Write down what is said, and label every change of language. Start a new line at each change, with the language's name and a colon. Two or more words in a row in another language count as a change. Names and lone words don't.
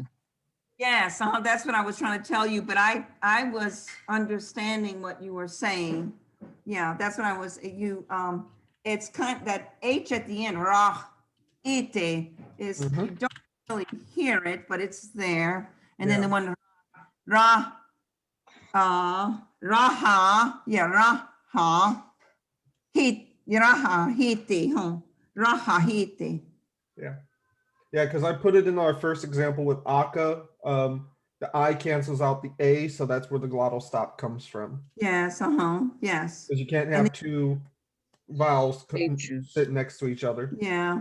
English: Yes, that's what I was trying to tell you, but I was understanding what you were saying. Yeah, that's what I was, it's kind that H at the end, rah, ite, is, Mhm. you don't really hear it, but it's there. And then the one, ra, raha, raha, raha, hiti, raha, hiti. Yeah. Yeah, because I put it in our first example with aka. The I cancels out the A, so that's where the glottal stop comes from. Yes, yes. Because you can't And have two vowels H's. sit next to each other. Yeah.